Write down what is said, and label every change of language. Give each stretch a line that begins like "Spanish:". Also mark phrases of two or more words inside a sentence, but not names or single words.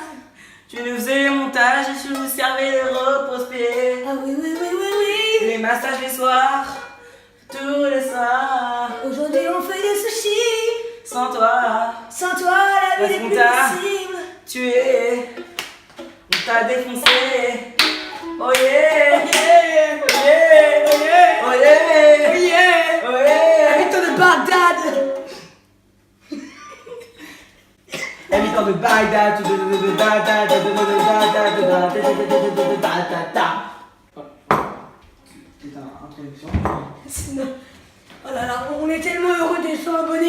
French: Tu nous faisais les montages et tu nous servais le repose-pied. Ah oui, oui, oui, oui, oui. Les massages les soirs, tous les soirs. Aujourd'hui, on fait des sushis. Sans toi, Sans toi, la vie Parce n'est qu'on plus t'a- possible. tu es. On t'a défoncé.
English: Oh yeah, yeah, oh yeah, oh yeah, oh yeah, Oh yeah. oh yeah.
French: Habitant de Bagdad. Habitant de Bagdad, c'est une introduction. Sinon, oh là là, on est tellement heureux d'être 100 abonnés.